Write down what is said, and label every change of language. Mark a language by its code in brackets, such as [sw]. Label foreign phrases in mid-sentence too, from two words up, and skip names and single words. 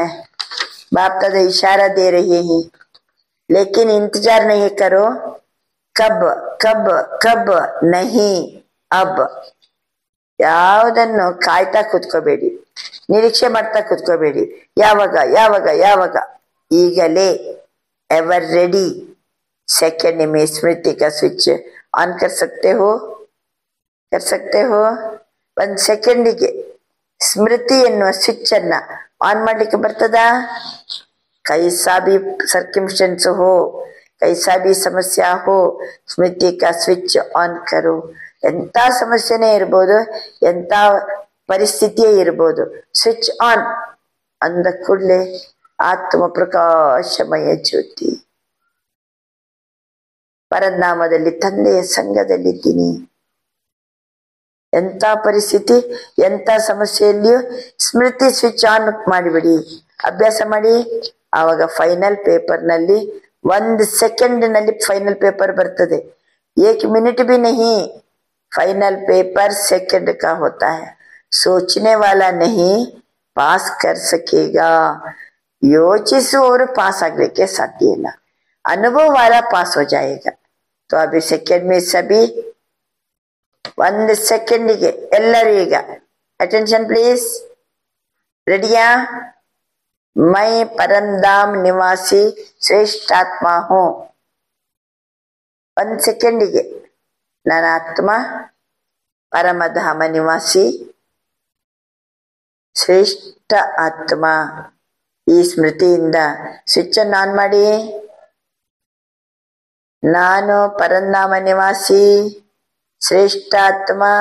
[hi] बाप दादा इशारा दे रहे हैं, लेकिन इंतजार नहीं करो. कब नहीं, अब. [kn] ಯಾವುದನ್ನು ಕಾಯ್ತಾ ಕೂತ್ಕೋಬೇಡಿ, ನಿರೀಕ್ಷೆ ಮಾಡ್ತಾ ಕೂತ್ಕೋಬೇಡಿ. ಯಾವಾಗ ಈಗಲೇ. [en] ever ready. [hi] सेकंड में स्मृति का [en] switch on [hi] कर सकते हो. [kn] 1 ಸೆಕೆಂಡಿಗೆ ಸ್ಮೃತಿ ಎನ್ನುವ ಸ್ವಿಚ್ ಅನ್ನ ಆನ್ ಮಾಡ್ಲಿಕ್ಕೆ ಬರ್ತದ. [hi] कैसा भी सर्कमस्टेंस हो, कैसा भी समस्या हो, स्मृति का [en] switch on [hi] करो. [kn] ಎಂತ ಸಮಸ್ಯೆನೇ ಇರ್ಬೋದು, ಎಂತ ಪರಿಸ್ಥಿತಿಯೇ ಇರ್ಬೋದು, [en] switch on [kn] ಅಂದ ಕೂಡಲೇ ಆತ್ಮ ಪ್ರಕಾಶಮಯ ಜ್ಯೋತಿ. ಪರನಾಮದಲ್ಲಿ ತಂದೆಯ ಸಂಘದಲ್ಲಿದ್ದೀನಿ. ಎಂತ ಪರಿಸ್ಥಿತಿ, ಎಂತ ಸಮಸ್ಯೆಯಲ್ಲಿಯೂ ಸ್ಮೃತಿ [en] switch on [kn] ಮಾಡಿಬಿಡಿ, ಅಭ್ಯಾಸ ಮಾಡಿ. ಆವಾಗ [en] final paper [kn] ನಲ್ಲಿ 1 ಸೆಕೆಂಡ್ ನಲ್ಲಿ [en] final paper [kn] ಬರ್ತದೆ. [hi] 1 मिनट भी नहीं, [en] final paper [hi] सेकंड का होता है. सोचने वाला नहीं पास कर सकेगा. [kn] ಯೋಚಿಸುವವರು ಪಾಸ್ ಆಗ್ಲಿಕ್ಕೆ ಸಾಧ್ಯ ಇಲ್ಲ. [hi] ಅನುಭವ वाला पास हो जाएगा. तो अभी सेकंड में सभी [kn] 1 ಸೆಕೆಂಡಿಗೆ ಎಲ್ಲರೂ ಈಗ [en] attention please. [kn] ರೆಡಿಯಾ? [hi] मैं परमधाम निवासी श्रेष्ठात्मा हूँ. [kn] 1 ಸೆಕೆಂಡಿಗೆ ನನ್ನ ಆತ್ಮ ಪರಮಧಾಮ ನಿವಾಸಿ ಶ್ರೇಷ್ಠ ಆತ್ಮ. ಈ ಸ್ಮೃತಿಯಿಂದ ಸ್ವಿಚ್ ಅನ್ನು ಆನ್ ಮಾಡಿ. ನಾನು ಪರಮಧಾಮ ನಿವಾಸಿ ಶ್ರೇಷ್ಠ ಆತ್ಮ.